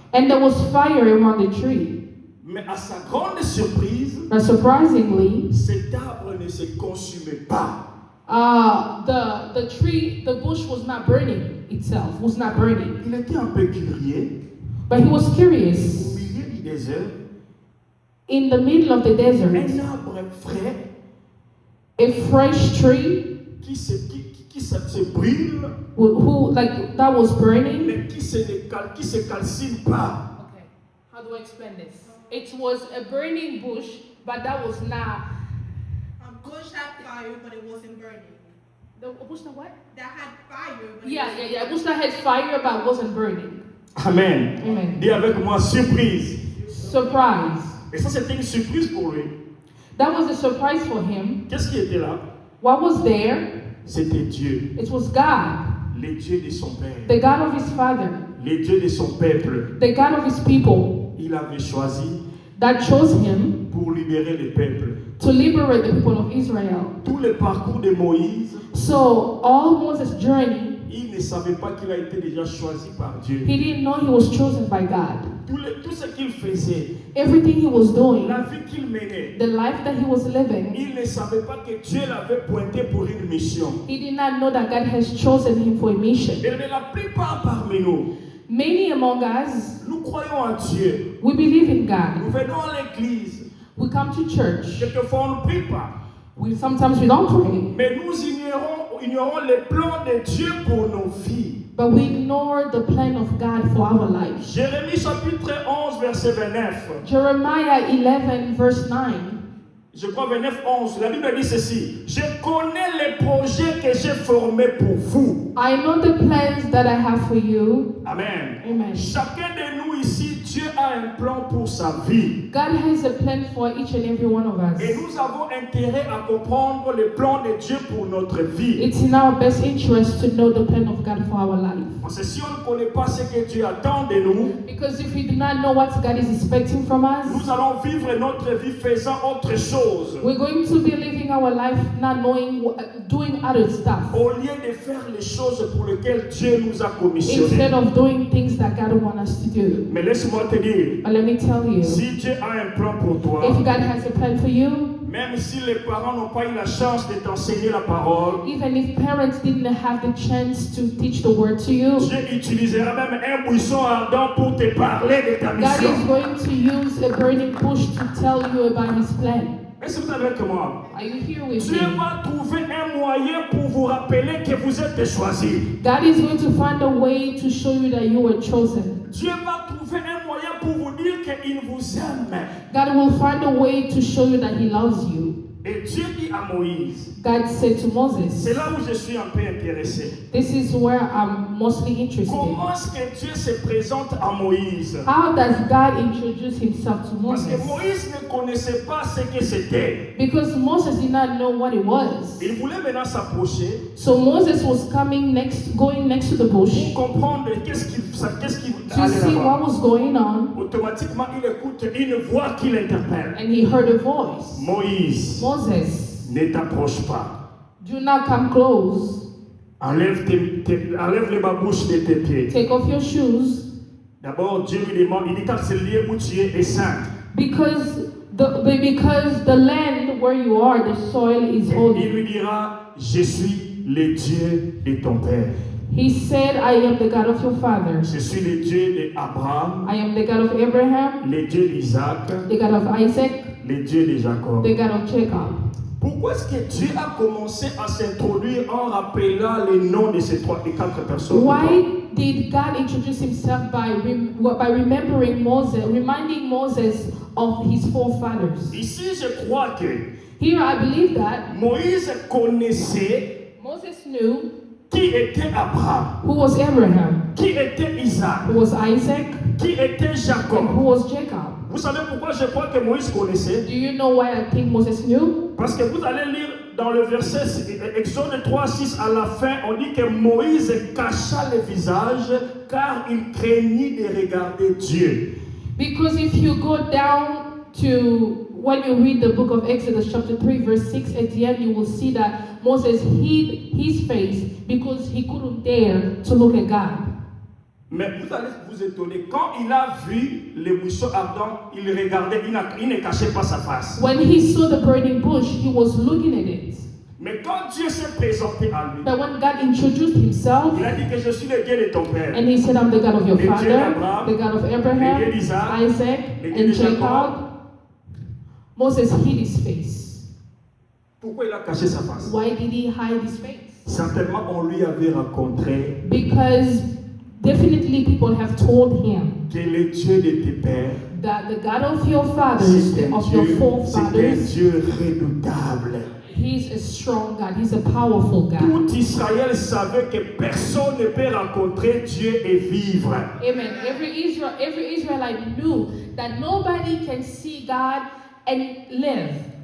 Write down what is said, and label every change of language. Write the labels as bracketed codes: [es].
[en] And there was fire around the tree. [fr] Mais à sa grande surprise, [en] But surprisingly, [fr] cet arbre ne se consumait pas. [en] the bush was not burning itself, was not burning. [fr] Il était un peu curieux. [en] But he was [fr] Au [en] curious. [fr] milieu du désert, [en] In the middle of the desert, [fr] un arbre frais [en] a fresh tree [fr] qui se brûle, [en] who like that was burning. [fr] mais qui se calcine pas. [en] Okay, how do I explain this? It was a burning bush, but that was not A bush had fire, but it wasn't burning. the bush. The what? That had fire, but Yeah. A bush that had fire but wasn't burning. Amen. Amen. [fr] Dis avec moi, surprise. Surprise. Et ça, c'était une surprise pour lui. [en] That was a surprise for him. [fr] Qu'est-ce qui était là? [en] What was there? [fr] C'était Dieu, [en] It was God, [fr] le Dieu de son père, [en] the God of his father, [fr] le Dieu de son peuple. [en] the God of his people [fr] Il avait choisi [en] that chose him [fr] pour libérer le peuple. [en] to liberate the people of Israel. [fr] Tout le parcours de Moïse, [en] So all Moses' journey, [fr] il ne savait pas qu'il a été déjà choisi par Dieu. [en] he didn't know he was chosen by God. [fr] tout ce qu'il faisait, [en] everything he was doing, [fr] la vie qu'il menait, [en] the life that he was living, [fr] il ne savait pas que Dieu l'avait pointé pour une mission. [en] he did not know that God has chosen him for a mission. [fr] Et la plupart parmi nous, [en] Many among us, [fr] nous croyons en Dieu. [en] we believe in [fr] Nous venons à l'église. [en] We come to church. [fr] Quelquefois, on ne prie pas. [en] Sometimes we don't pray, [fr] Mais nous ignorons les plans de Dieu pour nos vies. [en] but we ignore the plan of God for our lives. [fr] Jérémie chapitre 11, verset 29. [en] Jeremiah 11, verse 9. [fr] Je crois 29, 11. La Bible dit ceci. Je connais les projets que j'ai formés pour vous. [en] I know the plans that I have for you. Amen. Amen. [fr] Chacun de nous ici, Dieu a un plan pour sa vie. [en] God has a plan for each and every one of us. [fr] Et nous avons intérêt à comprendre le plan de Dieu pour notre vie. [en] It's in our best interest to know the plan of God for our life. [fr] Parce que si on ne connaît pas ce que Dieu attend de nous, [en] Because if we do not know what God is expecting from us, [fr] nous allons vivre notre vie faisant autre chose. [en] we're going to be living our life not knowing, doing other stuff, [fr] Au lieu de faire les choses pour lesquelles Dieu nous a commissionnés. [en] instead of doing things that God wants us to do. [fr] Mais laisse-moi te dire, [en] But let me tell you, [fr] si Dieu a un plan pour toi, [en] if God has a plan for you, [fr] même si les parents n'ont pas eu la chance de t'enseigner la parole, [en] even if parents didn't have the chance to teach the word to you, [fr] Dieu utilisera même un buisson ardent pour te parler de ta [en] God [fr] mission. [en] is going to use a burning bush to tell you about his plan. [fr] Est-ce que vous êtes avec moi? [en] Are you here with [fr] Dieu [en] me? [fr] va trouver un moyen pour vous rappeler que vous êtes choisis. [en] God is going to find a way to show you that you were chosen. [fr] Dieu va trouver un moyen pour vous dire qu'il vous aime. [en] God will find a way to show you that he loves you. [fr] Et Dieu dit à Moïse, [en] God said to Moses, [fr] c'est là où je suis un peu intéressé. [en] this is where I'm mostly interested. [fr] Comment est-ce que Dieu se présente à Moïse? [en] How does God introduce himself to [fr] Parce que [en] Moses? [fr] Moïse ne connaissait pas ce que c'était. [en] Because Moses did not know what it was. [fr] Il voulait maintenant s'approcher [en] So Moses was going next to the bush [fr] pour comprendre qu'est-ce qui [en] to [fr] allait [en] see what [fr] là-bas. [en] was going on, [fr] Automatiquement, il écoute une voix qui l'interpelle. [en] and he heard a voice. [fr] Moïse, [en] Moses, [fr] ne t'approche pas. [en] do not come close. [fr] Enlève les babouches de tes pieds. [en] Take off your shoes, [fr] D'abord, Dieu lui demande, il dit, car c'est le lieu où tu es est saint. [en] because the land where you are, the soil is [fr] Il [en] holy. [fr] lui dira, je suis le Dieu de ton père. [en] He said, I am the God of your fathers. [fr] Je suis le Dieu d'Abraham, [en] I am the God of Abraham, [fr] le Dieu d'Isaac, [en] the God of Isaac, [fr] le Dieu de Jacob. [en] the God of Jacob. [fr] Pourquoi est-ce que Dieu a commencé à s'introduire en rappelant les noms de ces quatre personnes? [en] Why did God introduce himself by remembering Moses, reminding Moses of his forefathers? [fr] Ici, je crois que [en] Here I believe that [fr] Moïse connaissait [en] Moses knew [fr] qui était Abraham, [en] who was Abraham, [fr] qui était Isaac, [en] who was Isaac, [fr] qui était [en] and [fr] Jacob. [en] who was Jacob. [fr] Vous savez pourquoi je crois que Moïse connaissait? [en] Do you know why I think Moses knew? [fr] Parce que vous allez lire dans le verset Exode 3, 6 à la fin, on dit que Moïse cacha le visage car il craignit de regarder Dieu. [en] Because if you go down to when you read the book of Exodus chapter 3 verse 6 at the end, you will see that Moses hid his face because he couldn't dare to look at God. [fr] Mais vous allez vous étonner, quand il a vu les buissons ardents, il regardait, il ne cachait pas sa face. [en] When he saw the burning bush, he was looking at it. [fr] Mais quand Dieu s'est présenté à lui, [en] But when God introduced himself, [fr] il a dit que je suis le Dieu de ton père. [en] and he said, I'm the God of your [fr] Le Dieu [en] father, [fr] d'Abraham, [en] the God of Abraham, [fr] le Dieu d'Isaac, [en] Isaac, [fr] le Dieu [en] and [fr] de Jacob. [en] Jacob, Moses hid his face. [fr] Pourquoi il a caché sa face? [en] Why did he hide his face? [fr] Certainement, on lui avait raconté [en] Because definitely people have told him [fr] que le Dieu de tes pères, [en] that the God of your fathers, [fr] c'est [en] of your [fr] un [en] forefathers, [fr] Dieu redoutable. [en] he's a strong God, he's a powerful God. [fr] Tout Israël savait que personne ne peut rencontrer Dieu et vivre. [en] Amen. Every Israelite knew that nobody can see God and live.